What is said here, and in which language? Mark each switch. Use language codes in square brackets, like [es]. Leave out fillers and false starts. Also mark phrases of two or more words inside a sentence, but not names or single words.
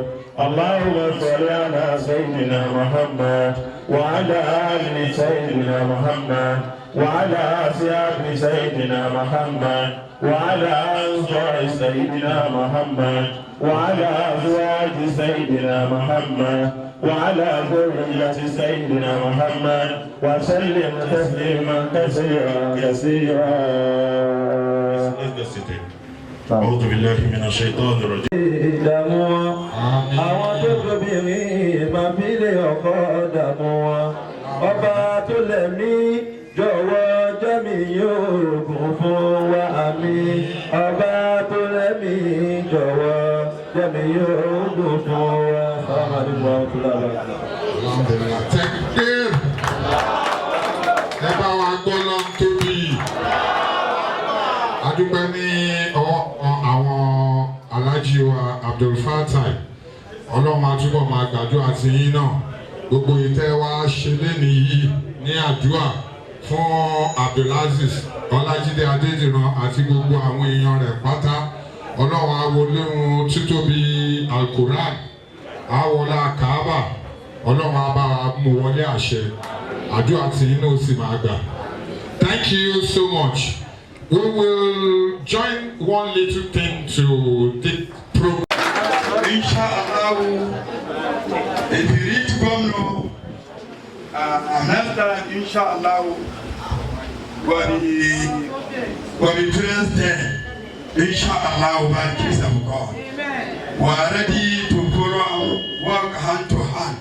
[ar] اللهم صل على سيدنا محمد وعلى آل سيدنا محمد وعلى أصحاب سيدنا محمد وعلى أنصار سيدنا محمد وعلى أزواج سيدنا محمد وعلى ذرية سيدنا محمد وسلم تسليما كثيرا كثيرا. أعوذ بالله من الشيطان الرجيم. [yo] Dààmú wọn, àwọn tó tóbìnrin máa fi lé ọkọ dààmú wọn. Ọba tó lẹ̀mí jọ̀wọ́ jẹ́mi yóò gùn fún wa àmín. Ọba tó lẹ̀mí jọ̀wọ́ jẹ́mi yóò gùn fún wa. [ar] السلام عليكم ورحمة الله وبركاته. Takbir. [yo] Ẹ bá wa gbọ́ lọ́n tóbi. A dúpẹ́ ní àwọn alájí wa Abdul Fatai. Ọlọ́run àtúbọ̀ máa gbàdúrà sí yín náà. Gbogbo ìtẹ́ wa ṣe lénìí yìí ní àdúrà fún Abdulaziz. Ọlájídé Adédìran àti gbogbo àwọn èèyàn rẹ̀ pátá. Ọlọ́run á wọlé wọn títóbi Al-Quran, á wọlá Kaaba. Ọlọ́run á bá wa mú wọlé àṣẹ. Àdúrà tí inú sì máa gbà. [en] Thank you so much. We will join one little thing to the program. Inshallah, if you reach Gomno, after Inshallah, when we trace there, Inshallah, by the grace of God, we are ready to follow, work hand to hand.